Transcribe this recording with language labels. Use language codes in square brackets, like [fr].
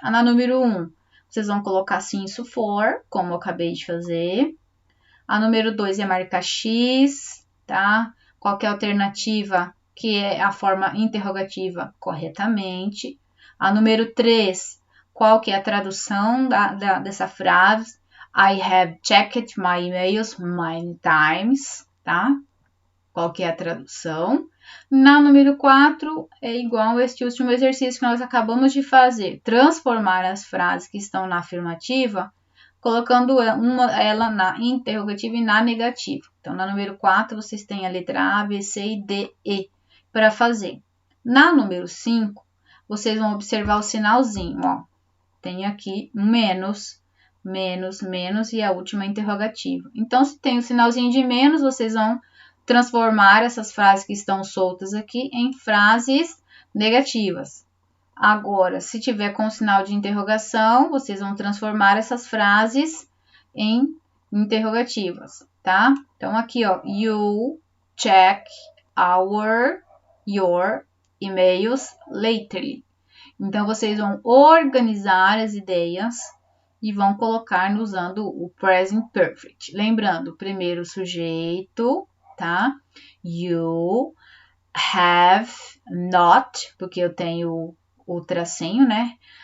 [pt] Na número 1, vocês vão colocar since for, como eu acabei de fazer. A número 2 é marcar X, tá? Qualquer alternativa que é a forma interrogativa corretamente. A número 3, qual que é a tradução dessa frase? [en] I have checked my emails many times, tá? [pt] Qual que é a tradução? Na número 4, é igual a este último exercício que nós acabamos de fazer. Transformar as frases que estão na afirmativa, colocando ela na interrogativa e na negativa. Então, na número 4, vocês têm a letra A, B, C, D, E para fazer. Na número 5, vocês vão observar o sinalzinho, ó. Tem aqui menos, menos, menos e a última interrogativa. Então, se tem o sinalzinho de menos, vocês vão transformar essas frases que estão soltas aqui em frases negativas. Agora, se tiver com o sinal de interrogação, vocês vão transformar essas frases em interrogativas, tá? Então, aqui, ó, [en] you check your emails lately. [pt] Então, vocês vão organizar as ideias e vão colocar usando o present perfect. Lembrando, primeiro o sujeito, tá? [en] You have not, [pt] porque eu tenho o tracinho, né?